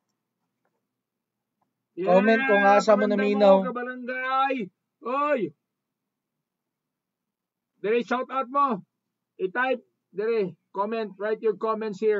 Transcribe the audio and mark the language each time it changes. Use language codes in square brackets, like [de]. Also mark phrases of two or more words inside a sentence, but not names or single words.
[ceb] Comment kung asa mo naminaw. Kabarangay. Oy. Dire shout out mo. I-type dire comment, [en] write your comments here.